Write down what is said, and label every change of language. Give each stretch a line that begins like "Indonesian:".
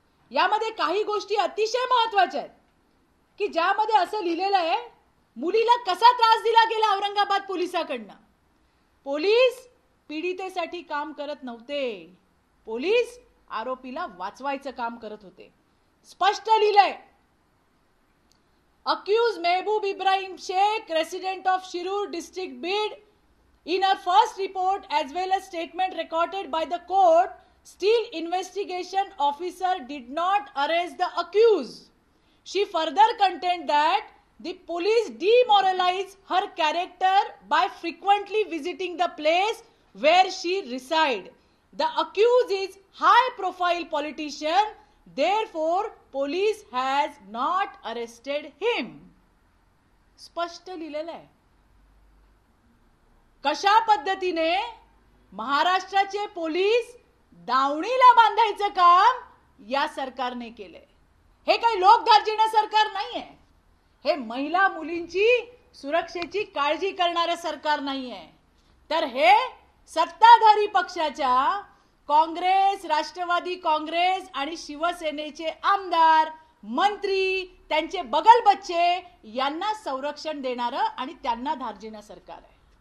Marathi: यामध्ये काही गोष्टी अतिशय महत्त्वाच्या आहेत की ज्यामध्ये असं लिहिलेलं आहे, मुलीला कसा त्रास दिला गेला औरंगाबाद पोलिसांकडनं. पोलीस पीडितेसाठी काम करत नव्हते, पोलीस आरोपीला वाचवायचं काम करत होते. स्पष्ट लिहिलंय,
English: Accused Mehboob Ibrahim Shaikh, resident of Shirur district, Bid, in her first report as well as statement recorded by the court, still investigation officer did not arrest the accused. She further contended that the police demoralized her character by frequently visiting the place where she resides. The accused is high profile politician, therefore police has not arrested him.
Marathi: स्पष्ट लिहिलेलं आहे. कशा पद्धतीने महाराष्ट्राचे police दावणीला बांधायचं काम या सरकारने केले. हे काही लोकदार्जिना सरकार नाहीये, हे महिला मुलींची सुरक्षेची काळजी करणारे सरकार नाहीये, तर हे सत्ताधारी पक्षाच्या काँग्रेस, राष्ट्रवादी काँग्रेस आणि शिवसेनेचे आमदार, मंत्री, त्यांचे बगल बच्चे यांना संरक्षण देणारं आणि त्यांना धार्जिणं सरकार आहे.